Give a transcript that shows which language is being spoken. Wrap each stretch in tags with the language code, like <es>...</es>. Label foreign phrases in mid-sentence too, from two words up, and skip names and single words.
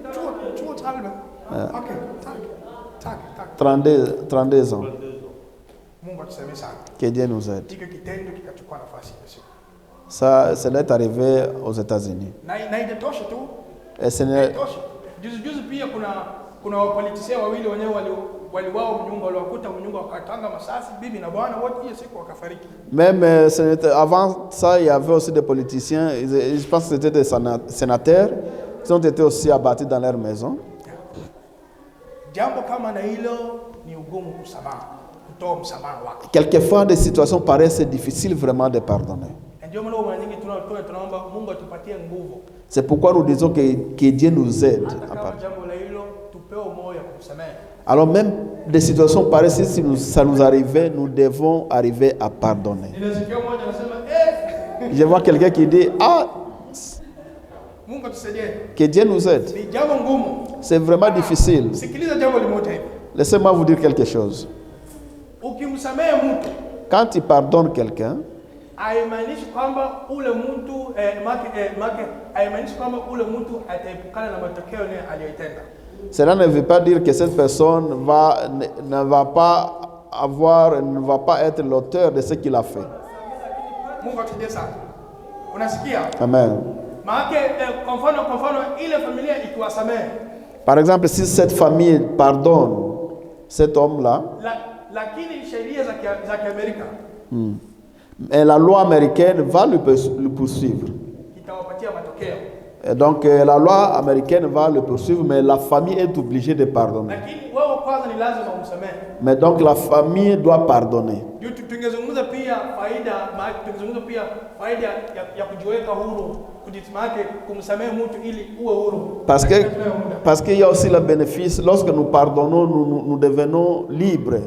<fr>32 ans. Que Dieu nous aide. Ça est arrivé aux États-Unis. Et ce n'est</fr> <sw>juzi pia kuna wapolitisia wawili wenyewe waliwao mnyumba waliwakuta mnyumba wakatanga masasi bibi na bwana wote hiyo siku wakafariki.</sw> <fr>Même avant ça il y avait aussi des politiciens, je pense que c'était des sénateurs qui ont été aussi abattus dans leur maison.</fr> <sw>Jambo kama na hilo ni ugumu kusamaha, kutoa msamaha wako.</sw> <fr>Quelquefois des situations paraissent difficiles vraiment de pardonner.</fr> <sw>Ndio maana mara nyingi tunaomba Mungu atupatie nguvu.</sw> <fr>C'est pourquoi nous disons que Dieu nous aide à pardonner. Alors même des situations pareilles, si ça nous arrivait, nous devons arriver à pardonner. Je vois quelqu'un qui dit, que Dieu nous aide. C'est vraiment difficile. Laissez-moi vous dire quelque chose. Quand tu pardonnes quelqu'un,</fr> <sw>haimaanishi kwamba ule mtu haimaanishi kwamba ule mtu ataepukana na matokeo aliyotenda.</sw> <fr>Cela ne veut pas dire que cette personne ne va pas être l'auteur de ce qu'il a fait.</fr> <sw>Mungu atusaidie sana. Unasikia? Amen. Maana kwa mfano ile familia ikiwasamehe.</sw> <fr>Par exemple, si cette famille pardonne cet homme-là,</fr> <sw>lakini sheria za Amerika</sw> <fr>et la loi américaine va le poursuivre. Et donc la loi américaine va le poursuivre, mais la famille est obligée de pardonner. Mais donc la famille doit pardonner. Parce qu'il y a aussi le bénéfice, lorsque nous pardonnons, nous devenons libres.</fr>